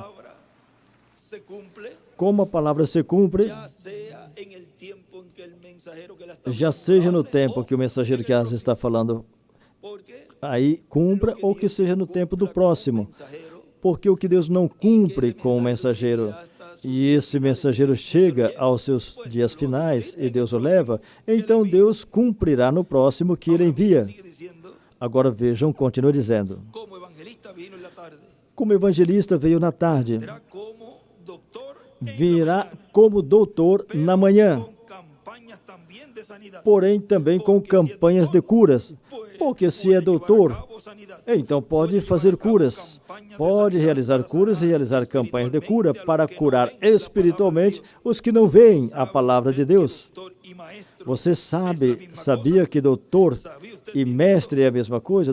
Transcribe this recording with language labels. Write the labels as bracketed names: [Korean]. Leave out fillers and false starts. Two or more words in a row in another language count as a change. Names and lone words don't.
[Portuguese] Como a palavra se cumpre, já seja no tempo que o mensageiro que as está falando aí cumpra, ou que seja no tempo do próximo. Porque o que Deus não cumpre com o mensageiro, e esse mensageiro chega aos seus dias finais, e Deus o leva, então Deus cumprirá no próximo que ele envia. Agora vejam, continua dizendo. [Spanish] Como evangelista vino en la tarde. [Portuguese] Como evangelista veio na tarde, [Spanish] Vendrá como doctor en la [Portuguese] virá [Spanish] mañana, [Portuguese] como doutor [Spanish] pero [Portuguese] na manhã, [Spanish] con campañas también de sanidad. [Portuguese] porém também com campanhas de curas. Porque se é doutor, então pode fazer curas, pode realizar curas e realizar campanhas de cura para curar espiritualmente os que não veem a palavra de Deus. Você sabia que doutor e mestre é a mesma coisa?